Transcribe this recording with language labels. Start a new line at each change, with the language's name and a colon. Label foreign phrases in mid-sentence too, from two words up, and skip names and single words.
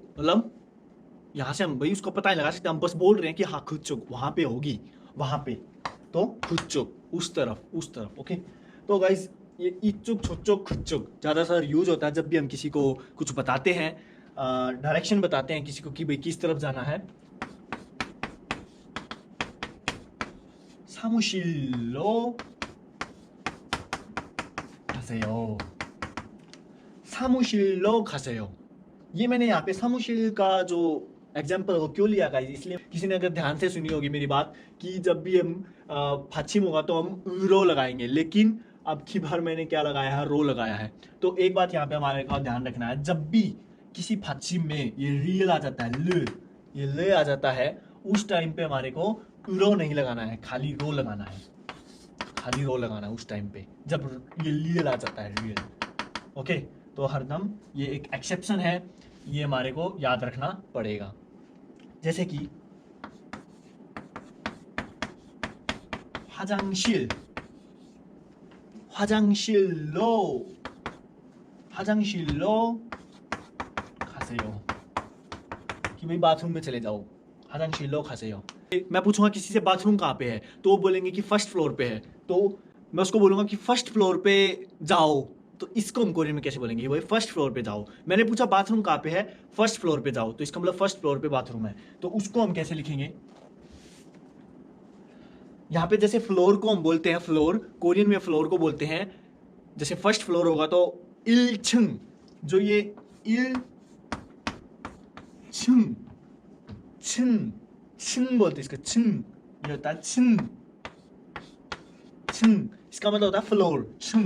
Hindi: मतलब यहां से हम भाई उसको पता नहीं लगा सकते, हम बस बोल रहे हैं कि हाँ खुचुक वहां पे होगी, वहां पे, तो खुचुक उस तरफ, उस तरफ। ओके, तो गाइस ये इच्छुक, छुचुक, खुचुक ज्यादातर यूज होता है जब भी हम किसी को कुछ बताते हैं। डायरेक्शन बताते हैं किसी को कि भाई किस तरफ जाना है।
Korean: 사무실로 가세요। 사무실로 가세요।
Hindi: ये मैंने यहाँ पे सामुशिल का जो एग्जाम्पल वो क्यों लिया गाइस, इसलिए किसी ने अगर ध्यान से सुनी होगी मेरी बात कि जब भी हम फाचिम होगा तो हम रो लगाएंगे, लेकिन अब की बार मैंने क्या लगाया है, रो लगाया है। तो एक बात यहाँ पे हमारे का ध्यान रखना है, जब भी किसी फाचिम में ये रियल आ जाता है, ये ल आ जाता है, उस टाइम पे हमारे को रो नहीं लगाना है, खाली रो लगाना है, खाली रो लगाना है उस टाइम पे जब ये रियल आ जाता है, रियल। ओके, तो हरदम ये एक एक्सेप्शन है, ये हमारे को याद रखना पड़ेगा। जैसे कि
Korean: 화장실, 화장실로, 화장실로 가세요,
Hindi: कि भाई बाथरूम में चले जाओ,
Korean: 화장실로 가세요।
Hindi: मैं पूछूंगा किसी से बाथरूम कहाँ पे है, तो वो बोलेंगे कि
English: first floor
Hindi: पे है, तो मैं उसको बोलूंगा कि
English: first floor
Hindi: पे जाओ, तो इसको हम कोरियन में कैसे बोलेंगे, भाई
English: first floor
Hindi: पे जाओ। मैंने पूछा बाथरूम कहाँ पे है,
English: first floor
Hindi: पे जाओ, तो इसका मतलब
English: first floor
Hindi: पे बाथरूम है, तो उसको हम कैसे लिखेंगे। यहाँ पे जैसे फ्लोर को हम बोलते हैं फ्लोर, कोरियन में फ्लोर को बोलते हैं, जैसे
English: first floor
Hindi: होगा तो 1층, जो ये 1층, 층, 층 बोलते हैं इसका, 층, ये होता है 층, 층, इसका मतलब होता है फ्लोर, 층।